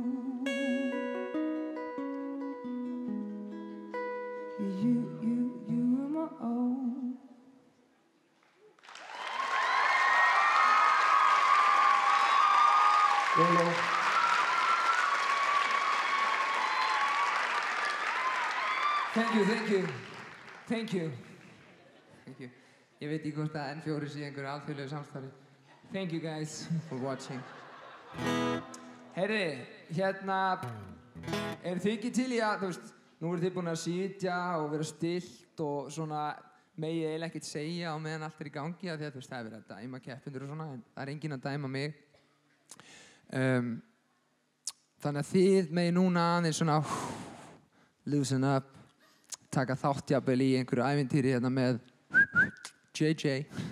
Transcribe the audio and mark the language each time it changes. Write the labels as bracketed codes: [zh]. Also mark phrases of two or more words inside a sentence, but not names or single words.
[en] You were my own. Thank you. [is] Ég veit ekki hvort að N4 sé einhverju alþjóðlegu samstarfi. [en] Thank you guys for watching. [is] Herri, þið ekki til í að, þú veist, nú eru þið búin að sitja og vera stillt og svona megið eiginlega ekkert segja á meðan allt í gangi af því að þú veist, það verið að dæma keppendur og svona, en það enginn að dæma mig. Þannig að þið megið núna aðeins svona [en] loosen up, [is] taka þátt jafnvel í einhverju ævintýri með JJ.